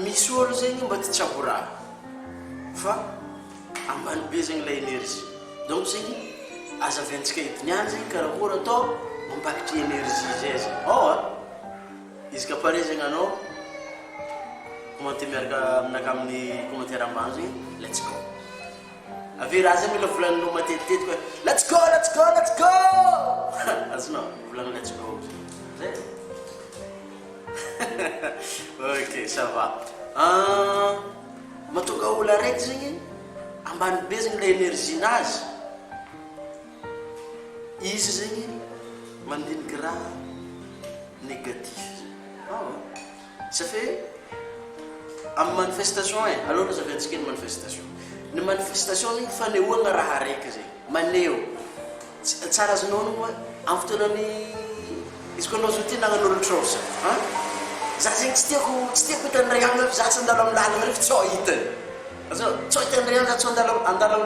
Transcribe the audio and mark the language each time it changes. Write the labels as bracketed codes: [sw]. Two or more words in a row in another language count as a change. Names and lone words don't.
[mg] misy olo zegny mba ty tsaboraha fa ambany be zegny [fr] la énergie [mg] donc zegny azaventsika etiniany zegny karakory atao mampakitry énergie zay zegny izy ka pare zegny anao commenté miaraka aminaka amin'ny commentaire ambany zegny [en] let's go [mg] avy raha zegny mila volaninao matetitety koa [en] let's go [mg] azonao volagna [en] let's go [mg] zay [fr] ok ça va [mg] matonga olo araiky zegny ambany be zegny [fr] la énergie [mg] nazy izy zegny mandiniky raha [fr] négatif ça fait [mg] amin'ny manifestation [fr] alors nous avons dit une manifestation [mg] ny manifestation zegny fanehoagna raha araiky zegny maneho tsara azonao moa amin'ny fotoanany izy koa anao zoty nagnan'olo trosa za zegny tsy tiako hitan'Andriagna za tsy andalo amin'ny lalagna rehefa tsy hitany azonao tsy hitan'Andriagna za tsy andalo amin'ny